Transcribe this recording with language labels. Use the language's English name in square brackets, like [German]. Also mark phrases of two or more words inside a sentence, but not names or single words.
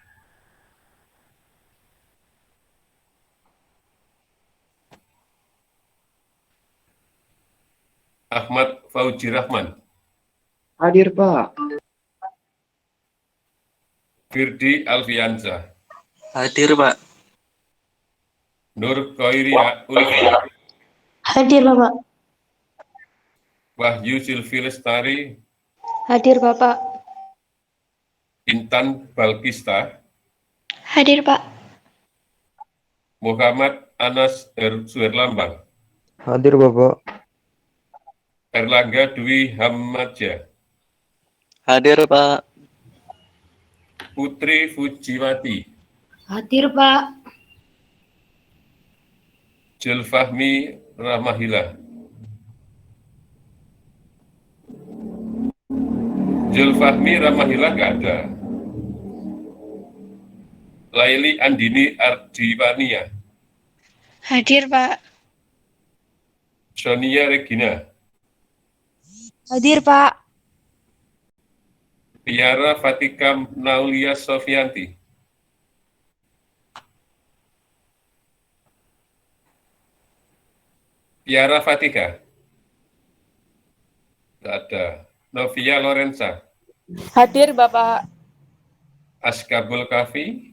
[Indonesian] Ahmad Fauji Rahman. Hadir, Pak. Firdi Alfianza. Hadir, Pak. Nur Khairia Ulfa. Hadir, Bapak. Wahyu Silvi Lestari. Hadir, Bapak. Intan Balkista. Hadir, Pak. Muhammad Anas Suherlambang. Hadir, Bapak. Erlangga Dwi Hamadja. Hadir, Pak. Putri Fujiwati. Hadir, Pak. Julfahmi Rahmahila. Julfahmi Rahmahila nggak ada. Laili Andini Ardiwania. Hadir, Pak. Sonia Regina. Hadir, Pak. Tiara Fatika Naulia Sofianti. Tiara Fatika. Tidak ada. Novia Lorenza. Hadir, Bapak. Askabul Kafi.